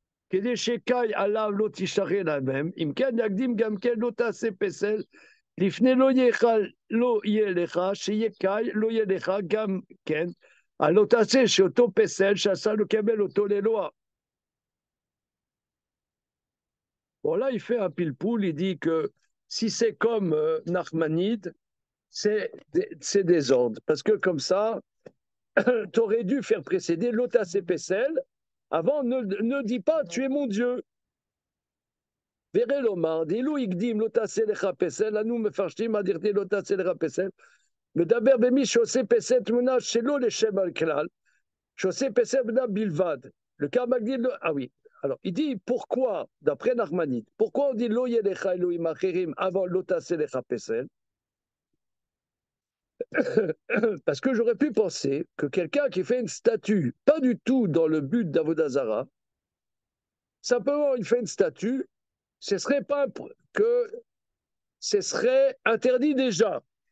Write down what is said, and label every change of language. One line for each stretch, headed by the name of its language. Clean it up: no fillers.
Hebrew: כדי שקאי עליו לא תשתחרר להם, אם כן יקדים גם כן לא תעשה פסל, לפני לא יהיה לך, שיהיה קאי לא יהיה לך גם כן, לא תעשה שאותו פסל שעשה לקבל אותו לאלוה.
French: Bon là il fait un pilpoul, il dit que si c'est comme Nachmanide, c'est désordre, parce que comme ça, tu aurais dû faire précéder l'Otase Pesel, avant ne dis pas tu es mon Dieu.
Hebrew: Verelomar, דילו הקדים לא תעשה לך פסל, אנו מפרשים על דכתיב לא תעשה לך פסל, מדבר במי שעושה פסל תמונה שלא לשם הכלל, שעושה פסל בנה בלבד.
French: Le cas Magdil, ah oui. Alors, il dit pourquoi, d'après Nachmanide, pourquoi on dit
Hebrew: lo yelecha Elohim acherim
French: avant
Hebrew: lo tase lecha pesel?
French: Parce que j'aurais pu penser que quelqu'un qui fait une statue, pas du tout dans le but d'Avodazara, simplement il fait une statue, ce serait pas que ce serait interdit déjà.